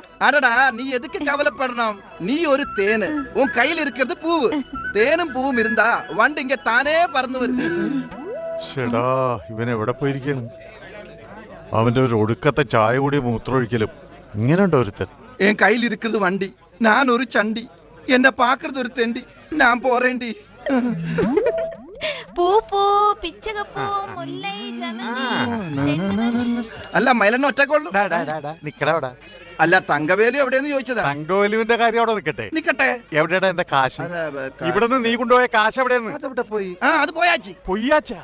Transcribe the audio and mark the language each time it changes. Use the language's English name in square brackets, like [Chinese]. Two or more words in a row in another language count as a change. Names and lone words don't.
[Tamil] அடடா, நீ எதுக்கு கவலைப்படணும்? நீ ஒரு தேனு, உன் கையில் இருக்கிறது பூவு. தேனும் பூவும் இருந்தா வண்டு இங்க தானே பறந்து வருது. [Malayalam] ഷെടാ, ഇവൻ എവിടെ പോയിരിക്കണം? അവന്റെ ഒരു ഒടുക്കത്തെ ചായ കൂടി മൂത്രമൊഴിക്കലും. ഇങ്ങനെയുണ്ടോ ഒരുത്തൻ? [Tamil] என் கையில் இருக்கிறது வண்டி, நான் ஒரு சண்டி, என்ன பாக்குறது ஒரு தெண்டி. நான் போறேன்டி. பூ பூ பிச்சகப்பூ முல்லை ஜமந்தி. [Malayalam] അല്ല മൈലണ്ണ ഒറ്റക്കൊള്ളു. നിക്കടാ. അല്ല തങ്കവേലു എവിടെയെന്ന് ചോദിച്ചതാ. തങ്കവേലുവിന്റെ കാര്യം അവിടെ നിക്കട്ടെ. നിക്കട്ടെ. എവിടെയാ എന്റെ കാശ്? ഇവിടുന്ന് നീ കൊണ്ടുപോയ കാശ് എവിടെയെന്ന്? അതെവിടെ പോയി? [Tamil] அது போயாச்சு. പൊയ്യാച്ചാ?